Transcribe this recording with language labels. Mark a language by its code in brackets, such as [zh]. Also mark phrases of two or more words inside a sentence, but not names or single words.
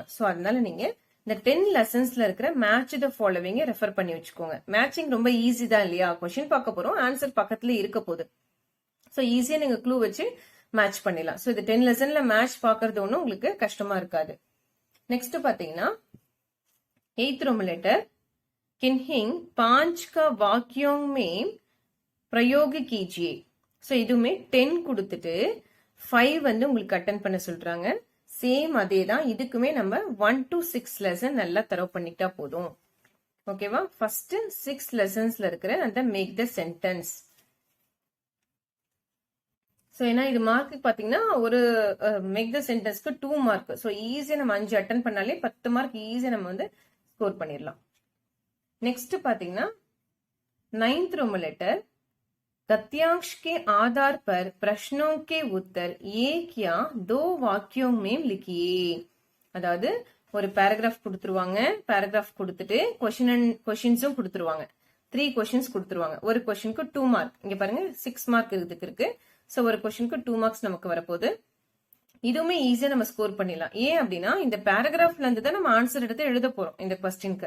[ta] சோ அதனால நீங்க இந்த 10 லெசன்ஸ்ல இருக்கிற [en] match the following [ta] ரெஃபர் பண்ணி வச்சுக்கோங்க. மேட்சிங் ரொம்ப ஈஸி தான் இல்லையா? கொஸ்டின் பார்க்க போறோம், ஆன்சர் பக்கத்துல இருக்க போகுது. சோ ஈஸியா நீங்க க்ளூ வச்சு மேட்ச் பண்ணிடலாம். சோ இது 10 லெசன்ல மேட்ச் பாக்குறது ஒன்னும் உங்களுக்கு கஷ்டமா இருக்காது. நெக்ஸ்ட் பாத்தீங்கன்னா [en] 8th Roman letter [hi] किन्हीं 5 का वाक्यों में प्रयोग कीजिए. [ta] சோ இதுவுமே 10 கொடுத்துட்டு 5 வந்து உங்களுக்கு அட்டென்ட் பண்ண சொல்றாங்க. சேம் அதே தான். இதுக்குமே நம்ம [en] 1 to 6 lesson [ta] நல்லா தரவு பண்ணிட்டா போதும். ஓகேவா? [en] first 6 lessons [ta] இருக்கிற அந்த [en] make the sentence. [ta] சோ ஏன்னா இது மார்க் பாத்தீங்கன்னா ஒரு [en] make the sentence [ta] 2 மார்க். சோ ஈஸியா நம்ம 5 அட்டென்ட் பண்ணாலே 10 [en] mark easy [ta] நம்ம வந்து ஸ்கோர் பண்ணிடலாம். நெக்ஸ்ட் பாத்தீங்கன்னா [en] 9th Roman letter [hi] गद्यांश के आधार पर प्रश्नों के उत्तर एक या दो वाक्यों में लिखिए. [ta] அதாவது ஒரு பேராகிராஃப் கொடுத்துருவாங்க. பேராகிராஃப் கொடுத்துட்டு கொஸ்டின்ஸும் கொடுத்துருவாங்க. 3 கொஸ்டின்ஸ் கொடுத்துருவாங்க. ஒரு கொஸ்டினுக்கு 2 மார்க். இங்க பாருங்க 6 மார்க் இருக்கு. சோ ஒரு கொஸ்டினுக்கு 2 மார்க்ஸ் நமக்கு வரப்போகுது. இதுவுமே ஈஸியா நம்ம ஸ்கோர் பண்ணிடலாம். ஏன் அப்படின்னா இந்த பேராகிராஃப்ல இருந்து தான் நம்ம ஆன்சர் எடுத்து எழுத போறோம் இந்த கொஸ்டினுக்கு.